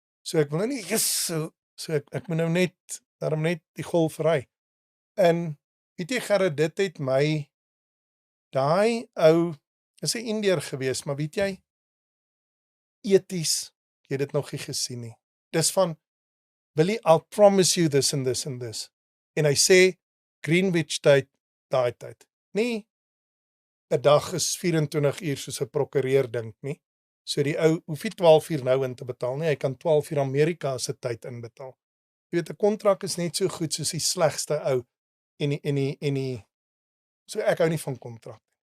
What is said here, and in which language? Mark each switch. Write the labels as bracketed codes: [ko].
[af] So ek wil nou nie, so ek moet nou daarom net die golf ry. En, weet jy Gerrit, dit het my, daai ou, is 'n Indiër gewees, maar weet jy, eties, jy het dit nog nie gesien nie. Dis van, [en] Billy, I'll promise you this and this and this. [af] En hy sê, Greenwich tyd, daai tyd. Nee, 'n dag is 24 uur soos 'n prokureur dink nie. So die ou hoef nie 12 uur nou in te betaal nie, hy kan 12 uur Amerika se tyd inbetaal. Jy weet, 'n kontrak is net so goed soos die slegste ou en die so ek hou nie van kontrak.